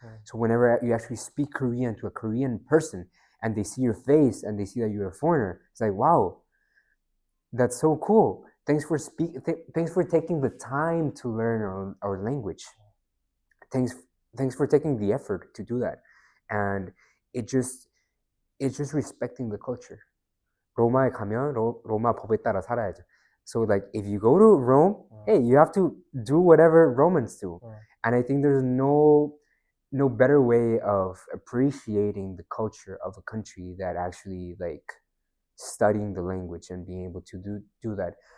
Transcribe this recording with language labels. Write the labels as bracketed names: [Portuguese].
[English] So whenever you actually speak Korean to a Korean person and they see your face and they see that you're a foreigner, it's like, wow, that's so cool. Thanks for thanks for taking the time to learn our language. Thanks for taking the effort to do that. And it just it's just respecting the culture. [Korean] 로마에 가면 로마 법에 따라 살아야죠. [English] So like if you go to Rome, hey, you have to do whatever Romans do. And I think there's no better way of appreciating the culture of a country that actually like studying the language and being able to do that.